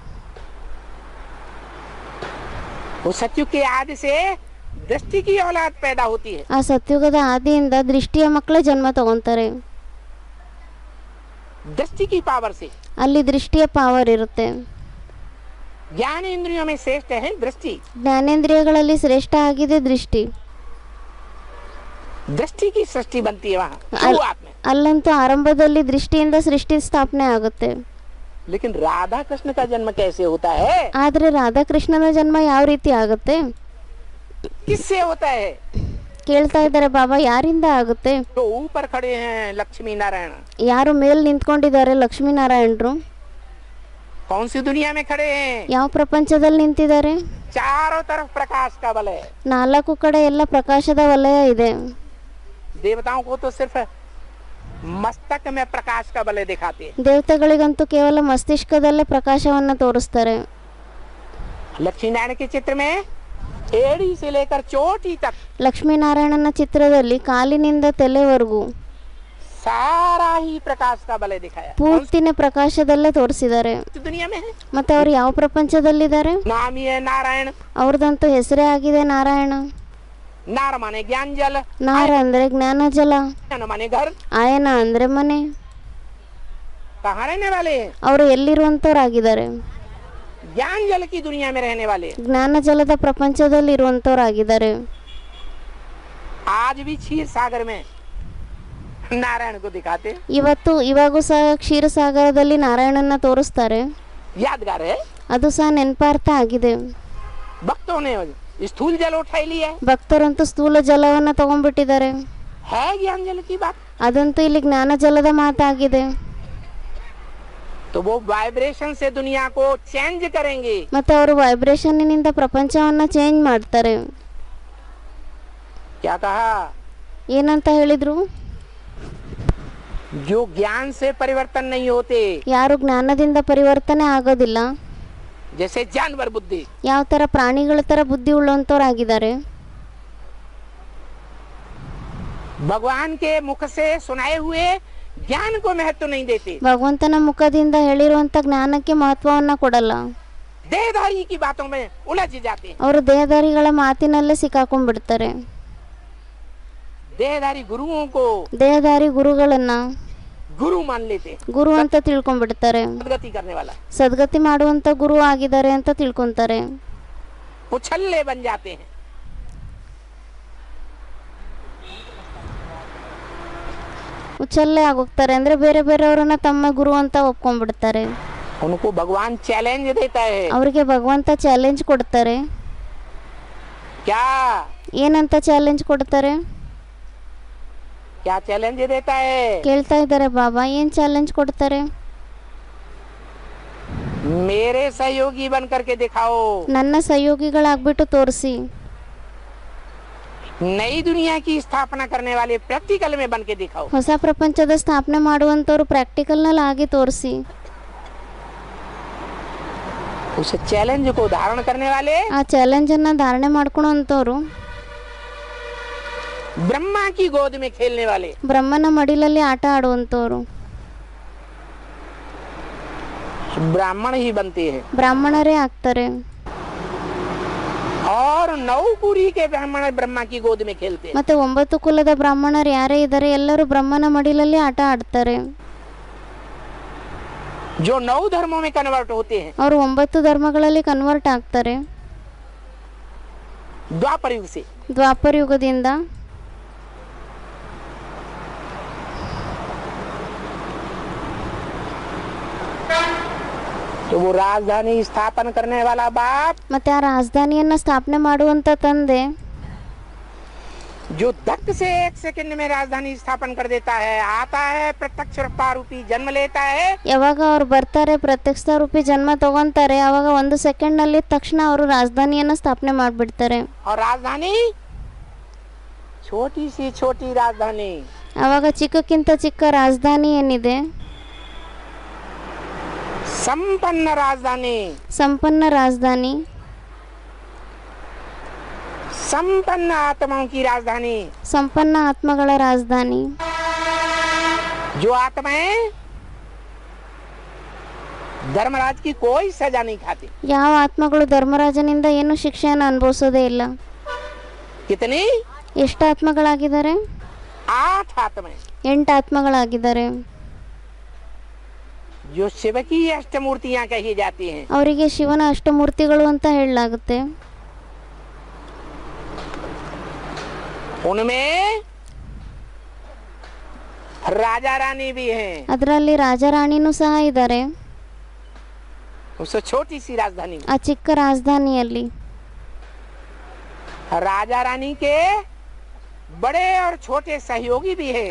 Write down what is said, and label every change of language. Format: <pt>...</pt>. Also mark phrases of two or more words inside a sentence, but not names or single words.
<hi>वो सतयुग के आदि से दृष्टि की औलाद पैदा होती है।</hi> <kn>ಆ ಸತ್ಯುಗದ ಆದಿಯಿಂದ ದೃಷ್ಟಿಯ ಮಕ್ಕಳೇ ಜನ್ಮ ತಗೊಂತಾರೆ.</kn> <hi>दृष्टि की पावर से</hi> <kn>ಅಲ್ಲಿ ದೃಷ್ಟಿಯ ಪಾವರ್ ಇರುತ್ತೆ.</kn> <hi>ज्ञान इंद्रियों में श्रेष्ठ है दृष्टि।</hi> <kn>ಜ್ಞಾನೇಂದ್ರಿಯಗಳಲ್ಲಿ ಶ್ರೇಷ್ಠ ಆಗಿದೆ ದೃಷ್ಟಿ.</kn> <hi>दृष्टि की सृष्टि बनती है वहाँ अल- शुरुआत में।</hi> <kn>ಅಲ್ಲಂತೂ ಆರಂಭದಲ್ಲಿ ದೃಷ್ಟಿಯಿಂದ ಸೃಷ್ಟಿ ಸ್ಥಾಪನೆ ಆಗುತ್ತೆ.</kn> <hi>लेकिन राधा कृष्ण का जन्म कैसे होता है?</hi> <kn>ಆದ್ರೆ ರಾಧಾಕೃಷ್ಣನ ಜನ್ಮ ಯಾವ ರೀತಿ ಆಗುತ್ತೆ?</kn> <hi>किससे होता है?</hi> <kn>ಕೇಳ್ತಾ ಇದ್ದಾರೆ ಬಾಬಾ, ಯಾರಿಂದ ಆಗುತ್ತೆ?</kn> <hi>जो ऊपर खड़े हैं लक्ष्मी नारायण,</hi> <kn>ಯಾರು ಮೇಲ್ ನಿಂತ್ಕೊಂಡಿದ್ದಾರೆ ಲಕ್ಷ್ಮೀನಾರಾಯಣರು,</kn> <hi>कौन सी दुनिया में खड़े हैं?</hi> <kn>ಯಾವ ಪ್ರಪಂಚದಲ್ಲಿ ನಿಂತಿದ್ದಾರೆ?</kn> <hi>चारों तरफ प्रकाश का बल है।</hi> <kn>ನಾಲ್ಕು ಕಡೆ ಎಲ್ಲ ಪ್ರಕಾಶದ ವಲಯ ಇದೆ.</kn> <hi>देवताओं को तो सिर्फ मस्तक में प्रकाश का बल दिखाते हैं।</hi> <kn>ದೇವತೆಗಳಿಗಂತೂ ಕೇವಲ ಮಸ್ತಿಷ್ಕದಲ್ಲೇ ಪ್ರಕಾಶವನ್ನ ತೋರಿಸ್ತಾರೆ.</kn> <hi>लक्ष्मी नारायण के चित्र में एड़ी से लेकर चोटी तक</hi> <kn>ಲಕ್ಷ್ಮೀನಾರಾಯಣನ ಚಿತ್ರದಲ್ಲಿ ಕಾಲಿನಿಂದ ತಲೆವರೆಗೂ</kn> <hi>सारा ही प्रकाश का बल दिखाया।</hi> <kn>ಪೂರ್ತಿನ ಪ್ರಕಾಶದಲ್ಲೇ ತೋರಿಸಿದ್ದಾರೆ.</kn> <hi>कौन सी दुनिया में है?</hi> <kn>ಮತ್ತೆ ಅವ್ರು ಯಾವ ಪ್ರಪಂಚದಲ್ಲಿದ್ದಾರೆ?</kn> <hi>नाम ही है नारायण।</hi> <kn>ಅವ್ರದಂತೂ ಹೆಸರೇ ಆಗಿದೆ ನಾರಾಯಣ.</kn> <hi>नार माने ज्ञान जल,</hi> <kn>ನಾರ ಅಂದ್ರೆ ಜ್ಞಾನ ಜಲ,</kn> <hi>आयन माने घर।</hi> <kn>ಆಯನ ಅಂದ್ರೆ ಮನೆ.</kn> <hi>कहाँ रहने वाले हैं?</hi> <kn>ಅವರು ಎಲ್ಲಿರುವಂತವ್ರಾಗಿದ್ದಾರೆ?</kn> <hi>ज्ञान जल की दुनिया में रहने वाले।</hi> <kn>ಜ್ಞಾನ ಜಲದ ಪ್ರಪಂಚದಲ್ಲಿ ಇರುವಂತವ್ರಾಗಿದ್ದಾರೆ.</kn> <hi>आज भी क्षीर सागर में नारायण को दिखाते,</hi> <kn>ಇವಾಗೂ ಸಹ ಕ್ಷೀರಸಾಗರದಲ್ಲಿ ನಾರಾಯಣನ ತೋರಿಸ್ತಾರೆ.</kn> <hi>यादगार है।</hi> <kn>ಅದು ಸಹ ನೆನಪಾರ್ಥ ಆಗಿದೆ.</kn> <hi>भक्तों ने स्थूल जल उठाई लिया है।</hi> <kn>ಭಕ್ತರಂತೂ ಸ್ಥೂಲ ಜಲವನ್ನ ತಗೊಂಡ್ಬಿಟ್ಟಿದ್ದಾರೆ.</kn> <hi>है ज्ञान जल की बात।</hi> <kn>ಅದಂತೂ ಇಲ್ಲಿ ಜ್ಞಾನ ಜಲದ ಮಾತಾಗಿದೆ.</kn> <hi>तो वो वाइब्रेशन से दुनिया को चेंज करेंगे।</hi> <kn>ಮತ್ತೆ ಅವರು ವೈಬ್ರೇಷನ್ನಿನಿಂದ ಪ್ರಪಂಚವನ್ನ ಚೇಂಜ್ ಮಾಡ್ತಾರೆ.</kn> <hi>क्या कहा?</hi> <kn>ಏನಂತ ಹೇಳಿದ್ರು?</kn> <hi>जो ज्ञान से परिवर्तन नहीं होते,</hi> <kn>ಯಾರು ಜ್ಞಾನದಿಂದ ಪರಿವರ್ತನೆ ಆಗೋದಿಲ್ಲ,</kn> <hi>जैसे जानवर बुद्धि,</hi> <kn>ಯಾವ ತರ ಪ್ರಾಣಿಗಳ ತರ ಬುದ್ಧಿ ಉಳ್ಳಂತವ್ರಾಗಿದ್ದಾರೆ.</kn> <hi>भगवान के मुख से सुनाए हुए ज्ञान को महत्व नहीं देते।</hi> <kn>ಭಗವಂತನ ಮುಖದಿಂದ ಹೇಳಿರುವಂತ ಜ್ಞಾನಕ್ಕೆ ಮಹತ್ವವನ್ನ ಕೊಡಲ್ಲ.</kn> <hi>देहधारी की बातों में उलझ जाते हैं।</hi> <kn>ಅವರು ದೇಹದಾರಿಗಳ ಮಾತಿನಲ್ಲೇ ಸಿಕ್ಕಾಕೊಂಡ್ಬಿಡ್ತಾರೆ.</kn> <hi>देहधारी गुरुओं को</hi> <kn>ದೇಹದಾರಿ ಗುರುಗಳನ್ನ</kn> <hi>गुरु मान लेते हैं,</hi> <kn>ಗುರು ಅಂತ ತಿಳ್ಕೊಂಡ್ಬಿಡ್ತಾರೆ.</kn> <hi>सदगति करने वाला।</hi> <kn>ಸದ್ಗತಿ ಮಾಡುವಂತ ಗುರು ಆಗಿದ್ದಾರೆ ಅಂತ ತಿಳ್ಕೊಂತಾರೆ.</kn> <hi>उछल्ले बन जाते हैं।</hi> <kn>ಉಚ್ಚಲ್ಲೆ ಆಗೋಗ್ತಾರೆ ಅಂದ್ರೆ ಬೇರೆ ಬೇರೆಯವರನ್ನ ತಮ್ಮ ಗುರು ಅಂತ ಒಪ್ಕೊಂಡ್ಬಿಡ್ತಾರೆ.</kn> <hi>उनको भगवान चैलेंज देता है।</hi> <kn>ಅವರಿಗೆ ಭಗವಂತ ಚಾಲೆಂಜ್ ಕೊಡ್ತಾರೆ.</kn> <hi>क्या</hi> <kn>ಏನಂತ ಚಾಲೆಂಜ್ ಕೊಡ್ತಾರೆ?</kn> <hi>क्या चैलेंज देता है?</hi> <kn>ಕೇಳ್ತಾ ಇದ್ದಾರೆ ಬಾಬಾ, ಏನ್ ಚಾಲೆಂಜ್ ಕೊಡ್ತಾರೆ?</kn> <hi>मेरे सहयोगी बन करके दिखाओ।</hi> <kn>ನನ್ನ ಸಹಯೋಗಿಗಳಾಗ್ಬಿಟ್ಟು ತೋರಿಸಿ.</kn> <hi>नई दुनिया की स्थापना करने वाले प्रैक्टिकल में बन के दिखाओ।</hi> <kn>ಹೊಸ ಪ್ರಪಂಚದ ಸ್ಥಾಪನೆ ಮಾಡುವಂತವ್ರು ಪ್ರಾಕ್ಟಿಕಲ್ ನಲ್ಲಿ ಆಗಿ ತೋರಿಸಿ.</kn> <hi>उस चैलेंज को धारण करने वाले</hi> <kn>ಆ ಚಾಲೆಂಜ್ ಅನ್ನ ಧಾರಣೆ ಮಾಡ್ಕೊಳೋಂತವ್ರು</kn> <hi>ब्रह्मा की गोद में खेलने वाले</hi> <kn>ಬ್ರಹ್ಮನ ಮಡಿಲಲ್ಲಿ ಆಟ ಆಡುವಂಥವ್ರು</kn> <hi>ब्राह्मण ही बनते हैं।</hi> <kn>ಬ್ರಾಹ್ಮಣರೇ ಆಗ್ತಾರೆ.</kn> <hi>और 9 कुरी के ब्राह्मण ब्रह्मा की गोद में खेलते हैं।</hi> <kn>ಮತ್ತೆ 9 ಕುಲದ ಬ್ರಾಹ್ಮಣರು ಯಾರೇ ಇದ್ದಾರೆ ಎಲ್ಲರೂ ಬ್ರಹ್ಮನ ಮಡಿಲಲ್ಲಿ ಆಟ ಆಡ್ತಾರೆ.</kn> <hi>जो 9 धर्मों में कन्वर्ट होते हैं।</hi> <kn>ಅವರು 9 ಧರ್ಮಗಳಲ್ಲಿ ಕನ್ವರ್ಟ್ ಆಗ್ತಾರೆ</kn> <hi>द्वापर युग से।</hi> <kn>ದ್ವಾಪರ ಯುಗದಿಂದ.</kn> <hi>तो वो राजधानी स्थापन करने वाला बाप</hi> <kn>ಮತ್ತೆ ಆ ರಾಜಧಾನಿಯನ್ನ ಸ್ಥಾಪನೆ ಮಾಡುವಂತ ತಂದೆ</kn> <hi>जो धक से 1 सेकंड में राजधानी स्थापन कर देता है, आता है प्रत्यक्ष रूपी जन्म लेता है।</hi> <kn>ಯಾವಾಗ ಅವ್ರು ಬರ್ತಾರೆ ಪ್ರತ್ಯಕ್ಷ ರೂಪಿ ಜನ್ಮ ತಗೊಂತಾರೆ ಅವಾಗ 1 ಸೆಕೆಂಡ್ ನಲ್ಲಿ ತಕ್ಷಣ ಅವರು ರಾಜಧಾನಿಯನ್ನ ಸ್ಥಾಪನೆ ಮಾಡ್ಬಿಡ್ತಾರೆ.</kn> <hi>और राजधानी छोटी सी छोटी राजधानी</hi> <kn>ಅವಾಗ ಚಿಕ್ಕಕ್ಕಿಂತ ಚಿಕ್ಕ ರಾಜಧಾನಿ ಏನಿದೆ</kn> <hi>संपन्न राजधानी</hi> <kn>ಸಂಪನ್ನ ರಾಜಧಾನಿ</kn> <hi>संपन्न आत्माओं की राजधानी</hi> <kn>ಸಂಪನ್ನ ಆತ್ಮಗಳ ರಾಜಧಾನಿ</kn> <hi>जो आत्माएं धर्मराज की कोई सजा नहीं खाती।</hi> <kn>ಯಾವ ಆತ್ಮಗಳು ಧರ್ಮರಾಜನಿಂದ ಏನು ಶಿಕ್ಷೆಯನ್ನು ಅನುಭವಿಸೋದೇ ಇಲ್ಲ.</kn> <hi>कितनी?</hi> <kn>ಎಷ್ಟು ಆತ್ಮಗಳಾಗಿದ್ದಾರೆ?</kn> <hi>8 आत्माएं</hi> <kn>8 ಆತ್ಮಗಳಾಗಿದ್ದಾರೆ.</kn> <hi>जो शिव की अष्टमूर्तियां कही जाती हैं।</hi> <kn>ಅವರಿಗೆ ಶಿವನ ಅಷ್ಟಮೂರ್ತಿಗಳು ಅಂತ ಹೇಳಲಾಗುತ್ತೆ.</kn> <hi>उनमें राजा रानी भी हैं।</hi> <kn>ಅದರಲ್ಲಿ ರಾಜ ರಾಣಿನೂ ಸಹ ಇದ್ದಾರೆ.</kn> <hi>उस छोटी सी राजधानी में</hi> <kn>ಆ ಚಿಕ್ಕ ರಾಜಧಾನಿಯಲ್ಲಿ</kn> <hi>राजा रानी के बड़े और छोटे सहयोगी भी हैं।</hi>